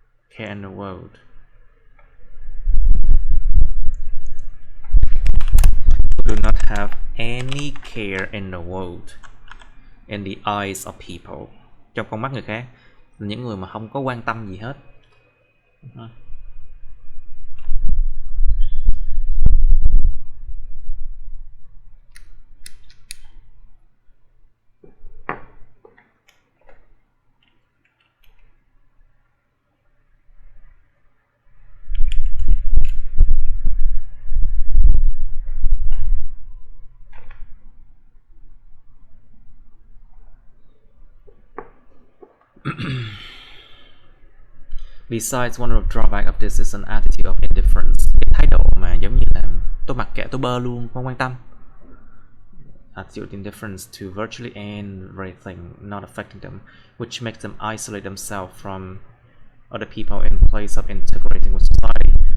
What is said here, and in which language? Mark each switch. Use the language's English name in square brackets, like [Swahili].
[English] Care in the world. Who do not have any care in the world, in the eyes of people. [Vietnamese] Trong con mắt người khác, những người mà không có quan tâm gì hết. [English] Besides, one of the drawbacks of this is an attitude of indifference. [Vietnamese] Cái thái độ mà giống như là tôi mặc kệ, tôi bơ luôn, không quan tâm. [English] Attitude indifference to virtually everything, not affecting them, which makes them isolate themselves from other people in place of integrating with society.